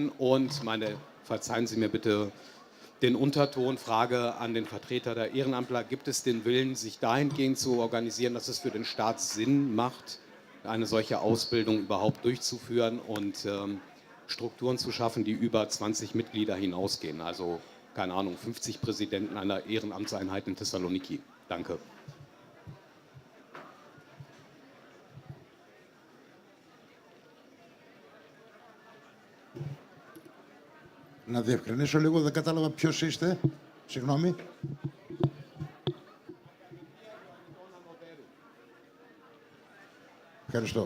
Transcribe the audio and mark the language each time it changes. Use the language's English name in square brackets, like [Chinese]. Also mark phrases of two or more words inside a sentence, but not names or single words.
[German] Und verzeihen Sie mir bitte den Unterton, Frage an den Vertreter der Ehrenamtler, gibt es den Willen, sich dahingehend zu organisieren, dass es für den Staat Sinn macht, eine solche Ausbildung überhaupt durchzuführen und Strukturen zu schaffen, die über 20 Mitglieder hinausgehen? Also, keine Ahnung, 50 Präsidenten einer Ehrenamtseinheit in Thessaloniki. Danke. [Greek] Να διευκρινίσω λίγο, δεν κατάλαβα ποιος είστε. Συγγνώμη. Ευχαριστώ.